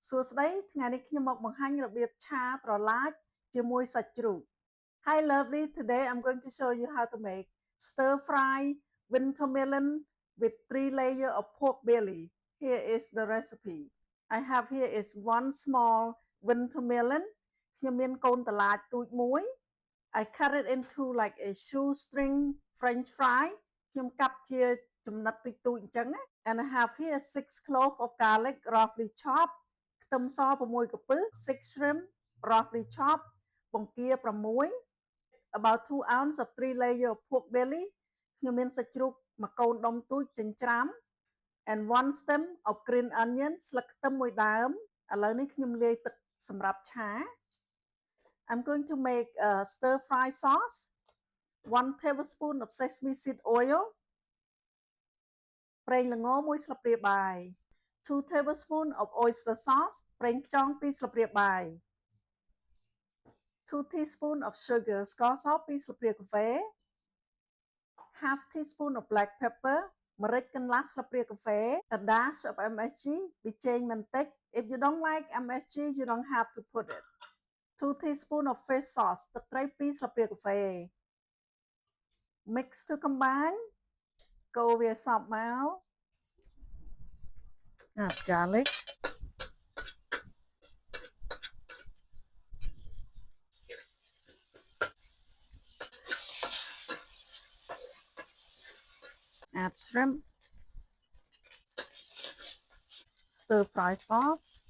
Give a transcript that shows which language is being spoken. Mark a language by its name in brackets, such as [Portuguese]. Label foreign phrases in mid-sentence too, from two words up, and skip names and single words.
[Khmer] សួស្តីថ្ងៃនេះខ្ញុំមកបង្ហាញរបៀបឆាត្រឡាចជាមួយសាច់ជ្រូក [English] Hi lovely, today I'm going to show you how to make stir fry winter melon with 3 layers of pork belly. Here is the recipe. I have here is 1 small winter melon. [Khmer] ខ្ញុំមានកូនត្រឡាចទូចមួយ [English] I cut it into like a shoestring French fry. [Khmer] ខ្ញុំកាប់ជាចំណិតទូចៗអញ្ចឹងណា [English] And I have here 6 cloves of garlic roughly chopped. [Khmer] ខ្ទឹមស6កំពឹស [English] 6 shrimp roughly chopped. [Khmer] បង្គា6 [English] about 2 ounces of 3 layers of pork belly. [Khmer] ខ្ញុំមានសាច់ជ្រូកមួយកូនដុំទូចចិញ្ច្រាំ [English] and 1 stem of green onion [Khmer] ស្លឹកខ្ទឹមមួយដើមឥឡូវនេះខ្ញុំលាយទឹកសម្រាប់ឆា [English] I'm going to make a stir fry sauce. 1 tablespoon of sesame seed oil. [Khmer] ប្រេងល្ង1ស្លាបព្រាបាយ [English] 2 tablespoons of oyster sauce. [Khmer] ប្រេងខ្យង2ស្លាបព្រាបាយ [English] 2 teaspoons of sugar. [Khmer] ស្ករស2ស្លាបព្រាកាហ្វេ [English] half teaspoon of black pepper. [Khmer] ម្រេចកន្លះស្លាបព្រាកាហ្វេ [English] a dash of MSG. [Khmer] ប៊ីចេងបន្តិច [English] If you don't like MSG, you don't have to put it. 2 teaspoons of fish sauce. [Khmer] ទឹកត្រី2ស្លាបព្រាកាហ្វេ [English] Mix to combine. [Khmer] កូរវាសព្វមក [English] Add garlic. Add shrimp. Stir fry sauce.